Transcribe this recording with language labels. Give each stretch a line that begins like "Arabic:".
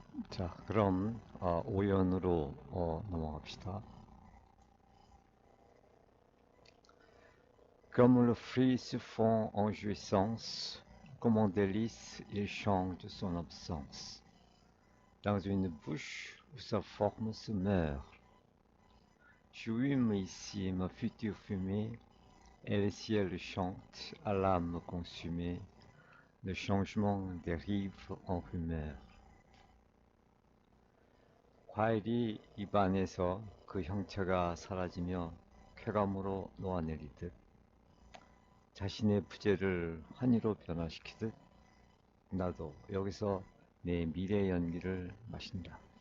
Korean: 자, 그럼 오연으로 넘어갑시다.
French: Comme le fruit se fond en jouissance, comme en délice, il change son absence. Dans une bouche où sa forme se meurt. J'hume ici ma future fumée, et le ciel chante à l'âme consumée, le changement dérive en rumeur.
Korean: 과일이 입안에서 그 형체가 사라지며 쾌감으로 녹아내리듯 자신의 부재를 환희로 변화시키듯 나도 여기서 내 미래 연기를 마신다.